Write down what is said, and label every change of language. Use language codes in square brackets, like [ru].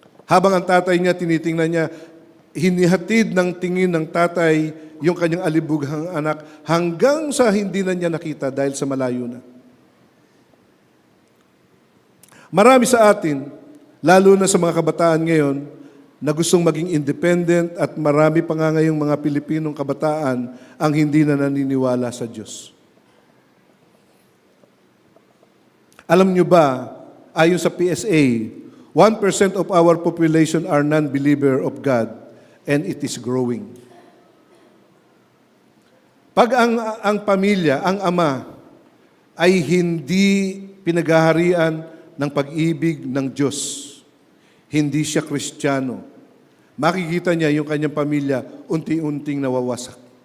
[tl] Habang ang tatay niya, tinitingnan niya, hinihatid ng tingin ng tatay yung kanyang alibughang anak hanggang sa hindi na niya nakita dahil sa malayo na. Marami sa atin, lalo na sa mga kabataan ngayon, na gustong maging independent at marami pa nga ngayong mga Pilipinong kabataan ang hindi na naniniwala sa Diyos. Alam nyo ba, ayon sa PSA, [en] 1% of our population are non-believer of God and it is growing. [tl] Pag ang pamilya, ang ama, ay hindi pinaghaharian ng pag-ibig ng Diyos, hindi siya Kristiyano, makikita niya yung kanyang pamilya unti-unting nawawasak.